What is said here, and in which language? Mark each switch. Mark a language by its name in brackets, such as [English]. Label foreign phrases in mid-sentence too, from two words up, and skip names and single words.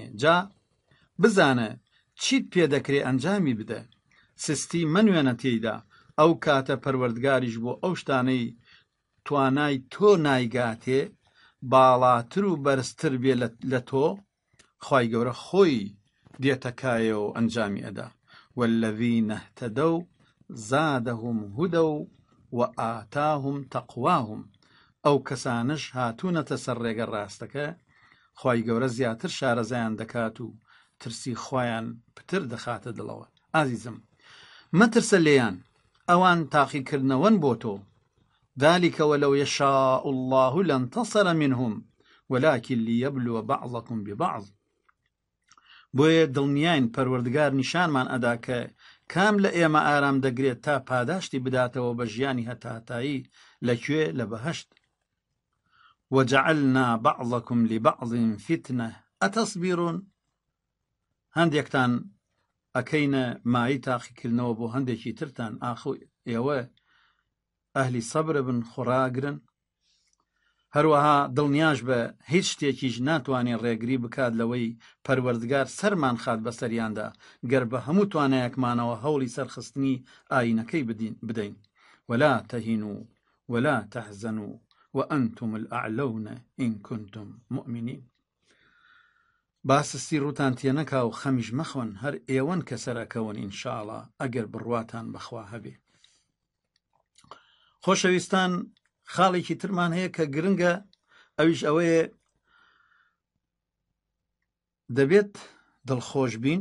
[Central Kurdish] جا بزانە چیت پێدەکرێ ئەنجامی بدە، سستی منوێنە تێیدا. ئەو کاتە پەروەردگاریش بۆ ئەو شتانەی توانای تۆ نایگاتێ باڵاتر و بەرزتر بێ لە تۆ، خوای گەورە خۆی دێتەکایەوە و ئەنجامی ئەدا. [Arabic] والذین اهتدوا زادهم هدى وآتاهم تقواهم، [Central Kurdish] ئەو کەسانش هاتوونەتە سەر ڕێگە ڕاستەکە، خوای گەورە زیاتر شارەزایان دەکات و ترسی خۆیان پتر دەخاتە دڵەوە. ئازیزم، مەترسە لێیان، ئەوان تاقیکردنەوەن بۆ تۆ. [Arabic] ذلك ولو يشاء الله لانتصر منهم ولكن ليبلو بعضكم ببعض. [Central Kurdish] بۆیە دڵنیاین پەروەردگار نیشانمان ئەدا کە کام لە ئێمە ئارام دەگرێت تا پاداشتی بداتەوە بە ژیانی هەتاتایی لەکوێ لە بەهەشت. [Arabic] وجعلنا بعضكم لبعض فتنة أتصبرون، [Central Kurdish] هەندێکتان ئەکەینە مای تاقیکردنەوە بۆ هەندێکی ترتان، ئاخۆ ئێوە ئەهلی سەبر بن، خۆراگرن. هەروەها دڵنیاش بە هیچ شتێکیش ناتوانێت ڕێگری بکات لەوەی پەروەردگار سەرمان خات بەسەریاندا گەر بە هەموو توانایەکمانەوە هەوڵی سەرخستنی ئاینەکەی بدەین. [Arabic] ولا تهینوا ولا تحزنوا وأنتم الأعلون إن كنتم مؤمنين. [Central Kurdish] باسستی ڕوتان تێنەکا و خەمیش مەخۆن، هەر ئێوەن کە سەرەکەون ئینشاءڵڵا ئەگەر بڕواتان بەخوا هەبێ. خۆشەویستان، خاڵێکی ترمان هەیە کە گرنگە، ئەویش ئەوەیە دەبێت دڵخۆش بین.